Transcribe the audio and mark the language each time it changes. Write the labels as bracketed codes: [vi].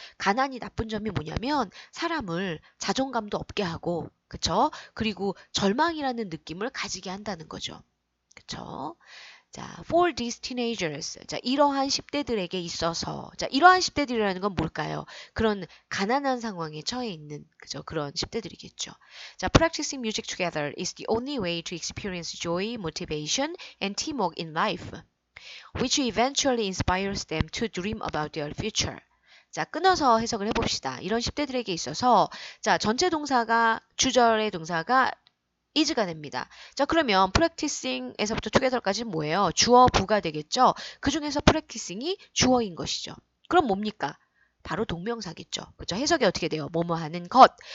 [ko] 가난이 나쁜 점이 뭐냐면 사람을 자존감도 없게 하고, 그쵸? 그리고 절망이라는 느낌을 가지게 한다는 거죠. [en] 그쵸? 자, for these teenagers. [ko] 자, 이러한 10대들에게 있어서. 자, 이러한 10대들이라는 건 뭘까요? 그런 가난한 상황에 처해 있는, 그죠? 그런 10대들이겠죠. [en] 자, practicing music together is the only way to experience joy, motivation, and teamwork in life, which eventually inspires them to dream about their future. [ko] 자, 끊어서 해석을 해봅시다. 이런 10대들에게 있어서, 자, 전체 동사가, 주절의 동사가 is가 됩니다. 자, 그러면 practicing에서부터 together까지는 뭐예요? 주어, 부가 되겠죠? 그 중에서 practicing이 주어인 것이죠. 그럼 뭡니까? 바로 동명사겠죠. 그죠? 해석이 어떻게 돼요? 뭐뭐 하는 것.